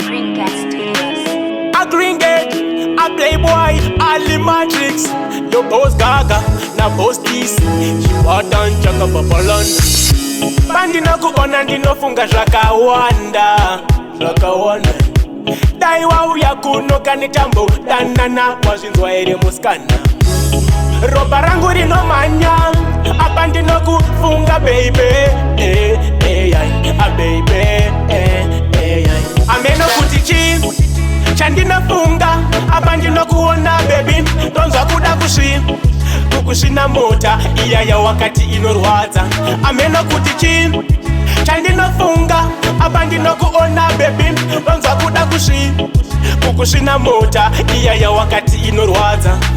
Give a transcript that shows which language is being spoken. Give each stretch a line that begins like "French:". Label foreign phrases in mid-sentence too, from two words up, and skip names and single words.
English: Green Gas Studios. A Green Gate, a Playboy, a Lee Matrix.
Shona: Yo, Boss Gaga, na Boss T C. Chipata nchaka Babalanda. Bandi nakuona ndinofunga zvakawanda, zvakawanda. Dai wauya kuno kane tambo danana, wazvinzwa ere musikana? Ropa rangu rinomhanya, apa ndinokufunga, baby. Eh, eh, ai, ah, baby. Eh, eh, ai. Ameno kuti chi? Chandinofunga, apa ndinokuona, baby. Ndonzwa kuda kusvi-, kukusvina mota, iya yawakati inorwadza. Ameno kuti chi? Chandinofunga, apa ndinokuona, baby. Ndonzwa kuda kusvi-, kukusvina mota, iya yawakati inorwadza.